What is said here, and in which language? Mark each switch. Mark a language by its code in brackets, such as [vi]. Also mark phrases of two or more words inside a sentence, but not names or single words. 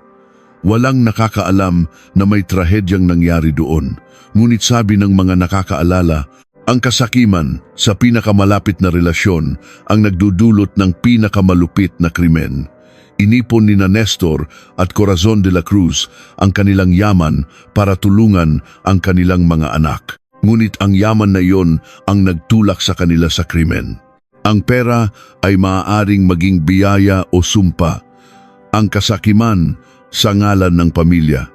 [tl] Walang nakakaalam na may trahedyang nangyari doon. Ngunit sabi ng mga nakakaalala, ang kasakiman sa pinakamalapit na relasyon ang nagdudulot ng pinakamalupit na krimen. Inipon ni Nestor at Corazon de la Cruz ang kanilang yaman para tulungan ang kanilang mga anak. Ngunit ang yaman na iyon ang nagtulak sa kanila sa krimen. Ang pera ay maaaring maging biyaya o sumpa. Ang kasakiman sa ngalan ng pamilya.